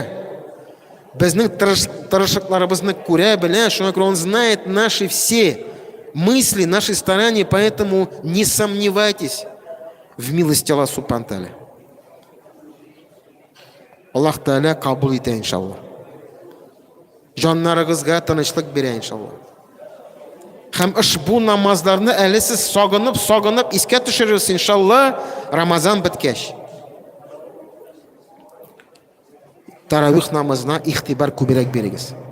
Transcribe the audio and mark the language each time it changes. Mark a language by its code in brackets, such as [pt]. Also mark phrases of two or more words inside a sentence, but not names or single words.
[tt] Безнең тырышлыкларыбызны күрә, белә. Шуңа күрә [ru] Он знает наши все мысли, наши старания, поэтому не сомневайтесь в милости Аллаха [ar] سبحانه تعالى. [tt] Аллах Тәгалә кабул итә, иншаллах. Жаннарыгызга тынычлык бирә, иншаллах. Һәм ушбу намазларны әле сез сагынып искә төшерерсез, иншаллах, Рамазан беткәч. Таравих намазына ихтибар күбрәк бирегез.